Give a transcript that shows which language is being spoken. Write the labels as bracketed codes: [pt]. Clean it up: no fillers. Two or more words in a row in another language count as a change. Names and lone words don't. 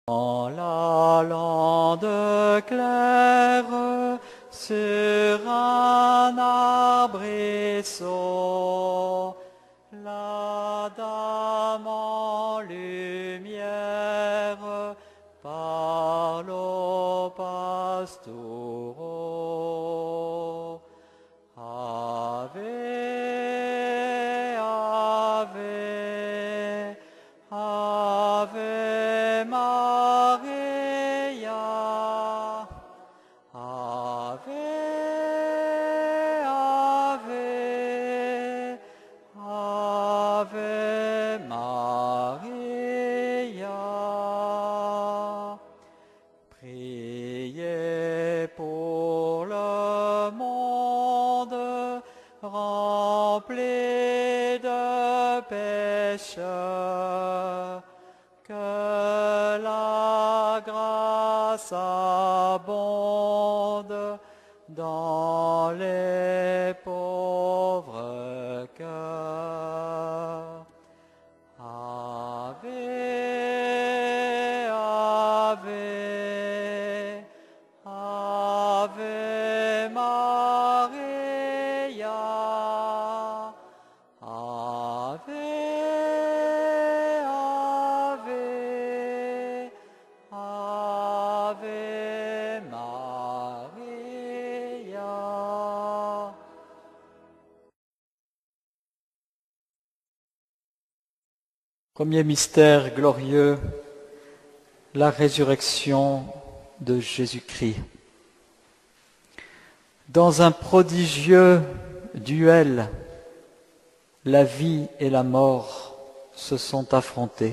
[fr] Dans la lande claire, sur un arbrisseau, la dame en lumière parle aux pastoureaux. [la] Ave, ave, ave Maria. Ave, ave, ave Maria. [fr] Priez pour le monde rempli de pécheurs, que la grâce abonde dans les pauvres cœurs. [la] Ave, ave, ave Maria. Ave, ave, ave Maria. [fr] Premier mystère glorieux, la résurrection de Jésus-Christ. Dans un prodigieux duel, la vie et la mort se sont affrontés.